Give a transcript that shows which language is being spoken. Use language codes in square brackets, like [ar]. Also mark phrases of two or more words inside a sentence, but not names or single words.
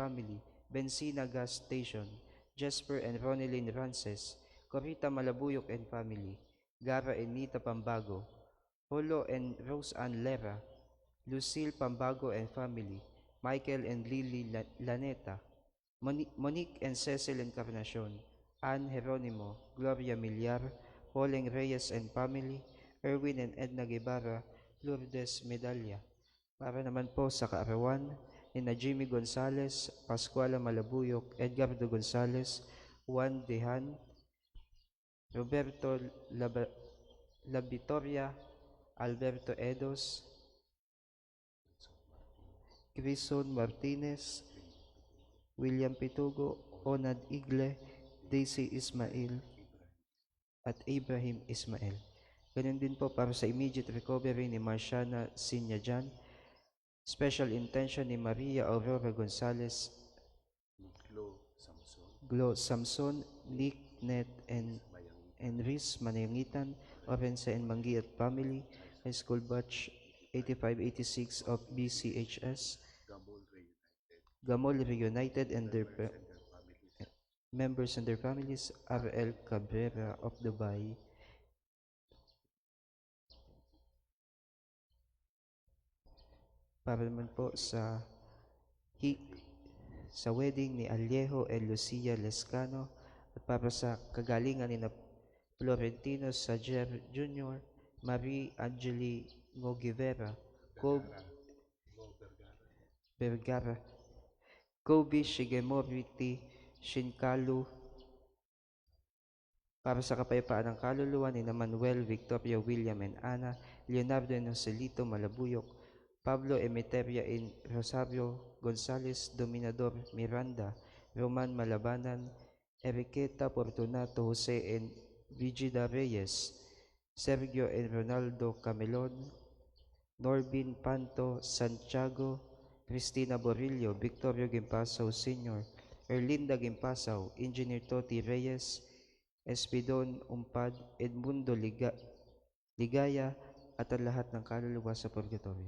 [en] family, Benzina Gas Station, Jasper and Ronelyn Rances, Corita Malabuyok and family, Gara and Nita Pambago, Holo and Rose Ann Lera, Lucille Pambago and family, Michael and Lily Laneta, Monique and Cecil Encarnacion, Ann Jeronimo, Gloria Millar, Pauling Reyes and family, Erwin and Edna Guevara, Lourdes Medalla. [tl] Para naman po sa kaarawan ni na Jimmy Gonzales, Pascuala Malabuyok, Edgardo Gonzales, Juan Dehan, Roberto Labitoria, Alberto Edos, Grison Martinez, William Pitugo, Onad Igle, Daisy Ismail, at Ibrahim Ismail. Ganun din po para sa [en] immediate recovery [tl] ni Marciana Sinyajan, [en] special intention [tl] ni Maria Aurora Gonzales, Glo Samson, [en] Nick Net and Riz Manayangitan, Orense and Mangi at family, high school batch 8586 of BCHS, Gamol Reunited and their members and their families, RL Cabrera of Dubai. [tl] Para naman po sa wedding ni Alejo and Lucia Lescano at para sa kagalingan ni na Florentino Sajer Jr., Marie Angeli Ngogivera, Vergara, Kobe Shigemoriti Shinkalu, para sa kapayapaan ng kaluluwa ni na Manuel Victoria William and Ana, Leonardo Nocelito Malabuyok, Pablo Emeteria in Rosario Gonzales Dominador Miranda, Roman Malabanan, Enriqueta Fortunato Jose and Brigida Reyes, Sergio and Ronaldo Camelon, Norbin Panto Santiago, Cristina Borillo, Victorio Gimpasaw Sr., Erlinda Gimpasaw, Engineer Toti Reyes, Espidon, Umpad, Edmundo Ligaya, at ang lahat ng kaluluwa sa purgatorio.